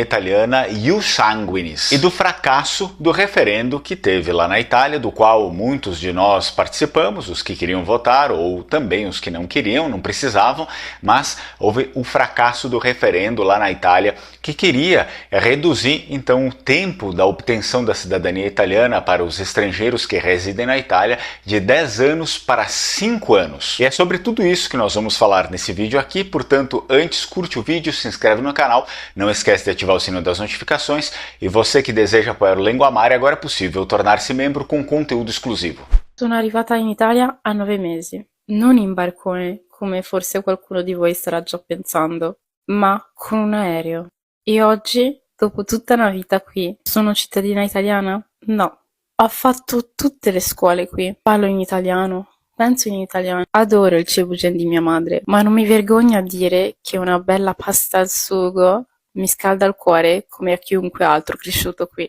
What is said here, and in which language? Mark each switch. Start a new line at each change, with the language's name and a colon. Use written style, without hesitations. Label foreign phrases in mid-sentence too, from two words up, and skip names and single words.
Portuguese: italiana
Latin: ius sanguinis
Portuguese: e do fracasso do referendo que teve lá na Itália, do qual muitos de nós participamos, os que queriam votar ou também os que não queriam, não precisavam, mas houve o fracasso do referendo lá na Itália que queria reduzir então o tempo da obtenção da cidadania italiana para os estrangeiros que residem na Itália de 10 anos para 5 anos. E é sobre tudo isso que nós vamos falar nesse vídeo aqui, portanto, antes curte o vídeo, se inscreve no canal, não esquece de ativar o sino das notificações e você que deseja apoiar o Lenguamare, agora é possível tornar-se membro com conteúdo esclusivo.
Italian: Sono arrivata in Italia a 9 mesi, non in barcone come forse qualcuno di voi starà già pensando, ma con un aereo. E oggi, dopo tutta una vita qui, sono cittadina italiana? No. Ho fatto tutte le scuole qui, parlo in italiano, penso in italiano, adoro il cebugen di mia madre, ma non mi vergogno a dire che una bella pasta al sugo mi scalda il cuore come a chiunque altro cresciuto qui.